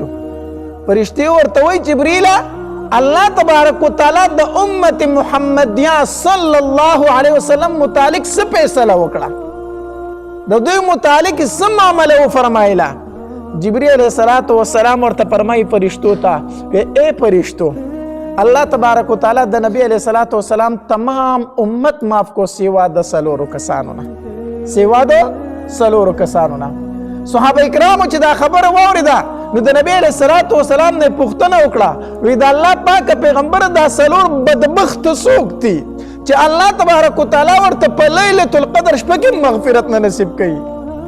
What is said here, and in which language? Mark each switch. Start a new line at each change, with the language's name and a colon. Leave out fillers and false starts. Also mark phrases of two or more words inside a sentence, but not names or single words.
Pashto: فرشتې ورته وایي جبریله
Arabic: الله تبارک وتعالی
Pashto: د امت محمدیه
Arabic: صلی الله علیه وسلم
Pashto: متعلق څه فیصله وکړه، د دوی متعلق څه معامله وفرمایله. جبریل
Arabic: علیہ الصلوۃ والسلام
Pashto: ورته فرمایي فرشتو ته ای فرشتو
Arabic: الله تبارک وتعالی
Pashto: د نبی
Arabic: علیہ الصلوۃ والسلام
Pashto: تمام امت معاف کو سیوا د څلورو کسانو نه، سیوا د څلورو کسانو نه. صحابه کرامو چې دا خبره واورېده نو د نبی
Arabic: علیہ الصلوۃ والسلام
Pashto: نه پوښتنه وکړه وی د الله پاک پیغمبر دا څلور بدبخت څوک دي چې
Arabic: الله تبارک وتعالی
Pashto: ورته په لیلة القدر شپه کې مغفرت نه نصیب کوي؟